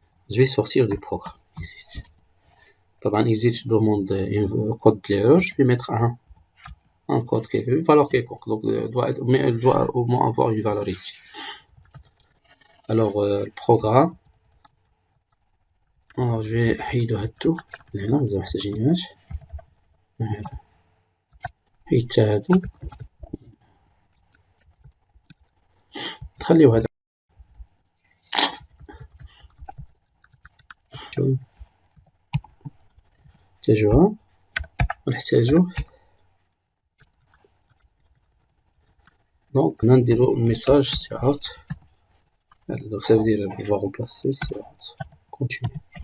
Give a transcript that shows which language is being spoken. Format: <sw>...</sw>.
<fr>Je vais sortir du programme. Exit. Un exit demande un code d'erreur. Je vais mettre un code une valeur quelconque. Donc, mais elle doit au moins avoir une valeur ici. Alors, le programme. Alors, je vais يدو tout.</fr> <ar>هنا مازال محتاجينهاش. حيت هادو نخليو هذا نحتاجوها ونحتاجو دونك هنا نديرو ميساج سي اوت.</ar> <fr>Donc ça veut dire on va remplacer c'est continue.</fr>